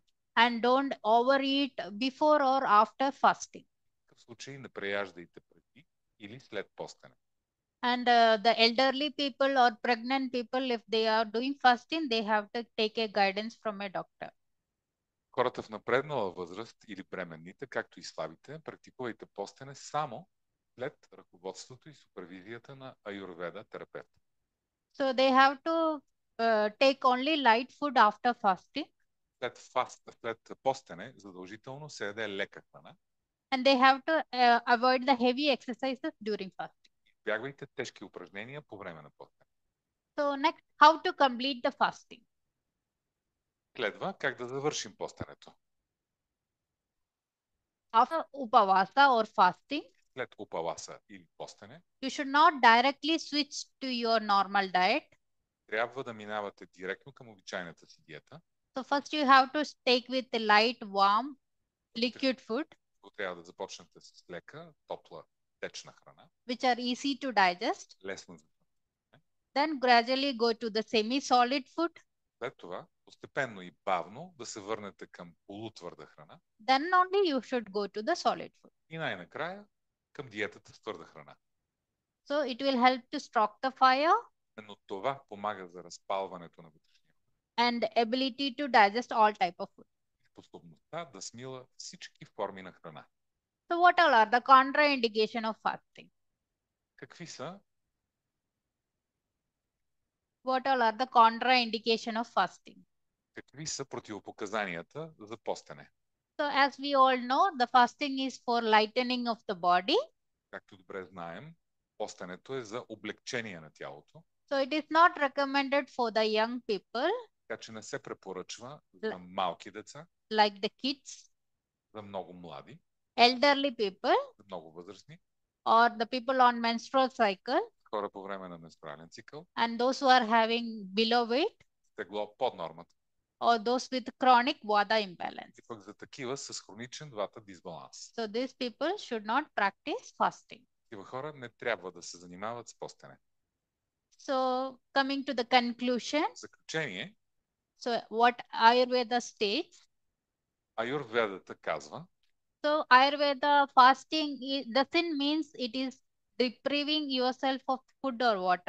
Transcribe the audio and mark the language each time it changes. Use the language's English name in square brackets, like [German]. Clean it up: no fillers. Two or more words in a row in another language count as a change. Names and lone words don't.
[English] And don't overeat before or after fasting. [Bulgarian] В случай не преяждайте преди или след постене. [English] And the elderly people or pregnant people, if they are doing fasting, they have to take a guidance from a doctor. [Bulgarian] Хората в напреднала възраст или бременните, както и слабите, практикувайте постене само след ръководството и супервизията на аюрведа терапевт. [English] So they have to take only light food after fasting. [Bulgarian] След постене задължително се яде лека храна. [English] And they have to avoid the heavy exercises during fasting. [Bulgarian] Избягвайте тежки упражнения по време на постене. [English] So next, how to complete the fasting? [Bulgarian] Следва как да завършим постенето. [English] After upavasa or fasting, [Bulgarian] след упаваса или постене, [English] you should not directly switch to your normal diet. [Bulgarian] Трябва да минавате директно към обичайната си диета. [English] So first you have to take with the light, warm, liquid food. [Bulgarian] Трябва да започнете с лека, топла, течна храна. [English] Which are easy to digest. [Bulgarian] Лесно за [English] Then gradually go to the semi-solid food. [Bulgarian] След това, постепенно и бавно да се върнете към полутвърда храна. [English] Then only you should go to the solid food. [Bulgarian] И най-накрая към диетата с твърда храна. [English] So it will help to stoke the fire. [Bulgarian] Но това помага за разпалването на вътрешния. [English] And ability to digest all type of food. [Bulgarian] Способността да смила всички форми на храна. [English] So what all are the contraindication of fasting? [Bulgarian] Какви са? [English] What all are the contraindication of fasting? [Bulgarian] Какви са противопоказанията за постене? [English] So as we all know, the fasting is for lightening of the body. [Bulgarian] Както добре знаем, постенето е за облегчение на тялото. [English] So it is not recommended for the young people, [Bulgarian] Така че не се препоръчва за малки деца, [English] like the kids, [Bulgarian] за много млади, [English] elderly people, [Bulgarian] за много възрастни, [English] or the people on menstrual cycle, [Bulgarian] хора по време на менструален цикъл, [English] and those who are having below weight, [Bulgarian] тегло под нормата. [English] or those with chronic vata imbalance. [Bulgarian] И пък за такива с хроничен вата дисбаланс. [English] So these people should not practice fasting. [Bulgarian] Такива хора не трябва да се занимават с постене. [English] So coming to the conclusion, [Bulgarian] В заключение, [English] so what Ayurveda states, [Bulgarian] Аюрведата казва, [English] so Ayurveda fasting doesn't means it is depriving yourself of food or water,